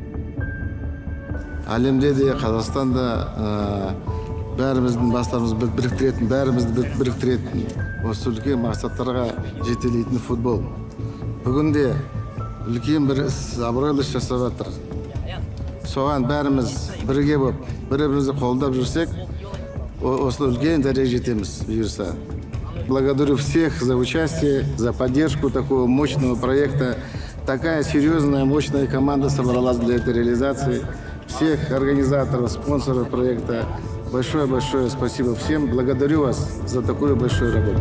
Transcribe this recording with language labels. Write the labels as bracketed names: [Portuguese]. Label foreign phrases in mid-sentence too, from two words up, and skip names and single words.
[Kazakh] Әлемде де Қазақстанда бәріміздің бастарымызды біріктіретін, осы үлкен мақсаттарға жетелейтін футбол. Бүгінде үлкен бір абыройлы іс жасап жатыр. Соған бәріміз бірге болып, бір-бірімізді қолдап жүрсек, осы үлкен дәрежеге жетеміз бұйырса. [Russian] Благодарю всех за участие, за поддержку такого мощного проекта. Такая серьезная, мощная команда собралась для этой реализации. Всех организаторов, спонсоров проекта. Большое спасибо всем. Благодарю вас за такую большую работу.